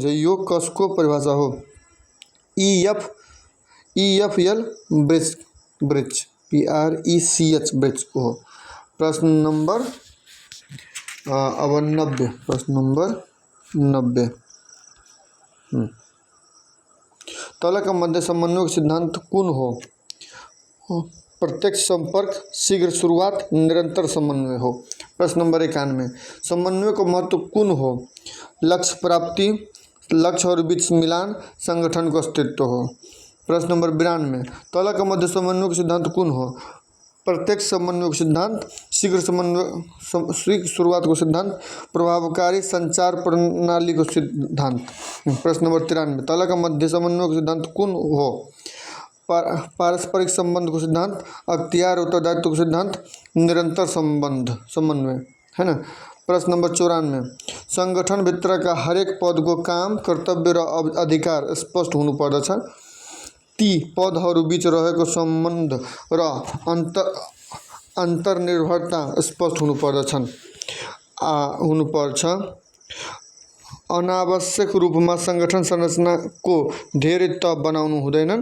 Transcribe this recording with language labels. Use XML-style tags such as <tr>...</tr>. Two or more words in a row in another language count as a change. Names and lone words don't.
<ne>यो कसको परिभाषा हो? EFL ब्रेच को हो। प्रश्न नंबर 90, तलका मध्ये समन्वयको सिद्धान्त कुन हो? प्रत्यक्ष संपर्क, शीघ्र शुरुआत, निरंतर समन्वय हो। प्रश्न नंबर 91, समन्वयको महत्त्व कुन हो? लक्ष्य प्राप्ति, लक्ष्यहरू बीच मिलान, संगठनको अस्तित्व हो। प्रश्न नंबर 92, तलका मध्ये समन्वयको सिद्धान्त कुन हो? प्रत्यक्ष समन्वयको सिद्धान्त, शीघ्र शुरुआतको सिद्धान्त, प्रभावकारी संचार प्रणालीको सिद्धान्त। प्रश्न नंबर 93, तलका मध्ये समन्वयको सिद्धान्त कुन हो? पारस्परिक संबंधको सिद्धांत, अख्तियार उत्तरदायित्वको सिद्धांत, निरंतर समन्वय,</ne> <hi>है ना।</hi> <ne>प्रश्न नंबर 94, संगठन भित्रका हरेक पदको काम, कर्तव्य र अधिकार स्पष्ट हुनुपर्दछ। ती पदहरूबीच रहेको सम्बन्ध र अन्तर्निर्भरता स्पष्ट हुनुपर्छ। अनावश्यक रूपमा संगठन संरचनाको धेरै तह बनाउनु हुँदैन।</ne>